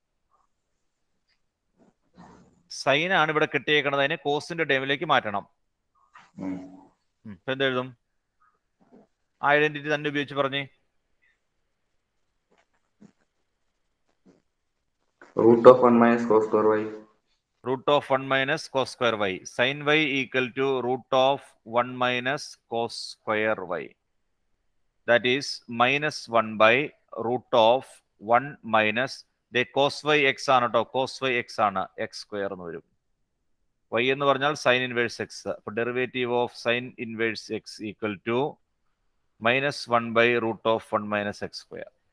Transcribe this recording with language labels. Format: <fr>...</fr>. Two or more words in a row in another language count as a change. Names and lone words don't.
<ml>സൈൻ ആണ് ഇവിടെ കിട്ടിയേക്കണത്, അതിനെ കോസിന്റെ ടൈമിലേക്ക് മാറ്റണം. എന്തെഴുതും? ഐഡന്റിറ്റി തന്നെ ഉപയോഗിച്ച് പറഞ്ഞേ.</ml> <en>root of 1 minus cos square y. root of 1 minus cos square y. Sin y equal to root of 1 minus cos square y. That is minus 1 by root of 1 minus cos y x</en> <ml>ആണ് കേട്ടോ,</ml> <en>cos y x ആണ്, x square</en> <ml>എന്ന് വരും.</ml> <en>y</en> <ml>എന്ന് പറഞ്ഞാൽ</ml> <en>sine inverse x. അപ്പൊ derivative of sine inverse x equal to -1/√(1 - x²).</en>